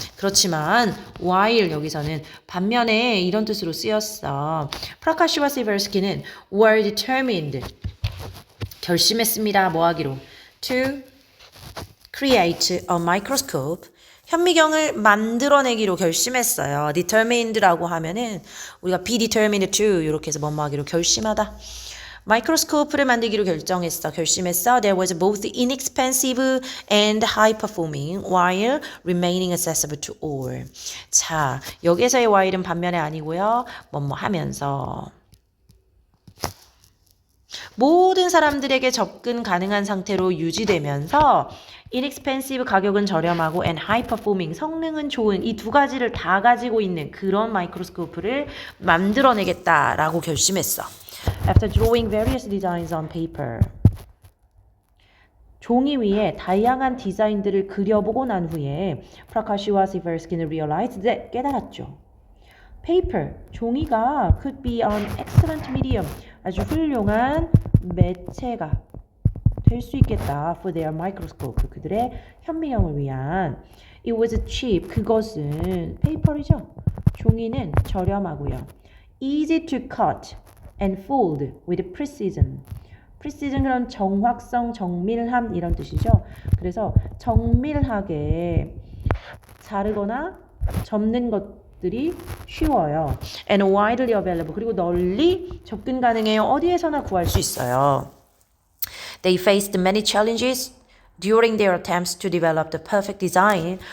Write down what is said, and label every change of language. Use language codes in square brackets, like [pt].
[ko] 그렇지만 while 여기서는 반면에 이런 뜻으로 쓰였어. 프라카시와 시버스키는 [en] were determined [ko] 결심했습니다. 뭐 하기로? [en] to create a microscope [ko] 현미경을 만들어내기로 결심했어요. determined라고 하면은 우리가 be determined to 이렇게 해서 뭐뭐 하기로 결심하다. 마이크로스코프를 만들기로 결심했어. [en] There was both inexpensive and high performing while remaining accessible to all. [ko] 자, 여기에서의 while은 반면에 아니고요. 뭐뭐 하면서 모든 사람들에게 접근 가능한 상태로 유지되면서 inexpensive 가격은 저렴하고 and high performing 성능은 좋은 이 두 가지를 다 가지고 있는 그런 마이크로스코프를 만들어내겠다라고 결심했어. [en] After drawing various designs on paper [ko] 종이 위에 다양한 디자인들을 그려보고 난 후에 프라카시와 시버스키는 [en] realized that [ko] 깨달았죠. [en] paper, [ko] 종이가 [en] could be an excellent medium [ko] 아주 훌륭한 매체가 될 수 있겠다 [en] for their microscope [ko] 그들의 현미경을 위한 [en] it was cheap [ko] 그것은 페이퍼이죠. 종이는 저렴하고요. [en] easy to cut and fold with precision precision [ko] 그런 정확성, 정밀함 이런 뜻이죠. 그래서 정밀하게 자르거나 접는 것들이 쉬워요. [en] and widely available [ko] 그리고 널리 접근 가능해요. 어디에서나 구할 수 있어요. [en] They faced many challenges during their attempts to develop the perfect design.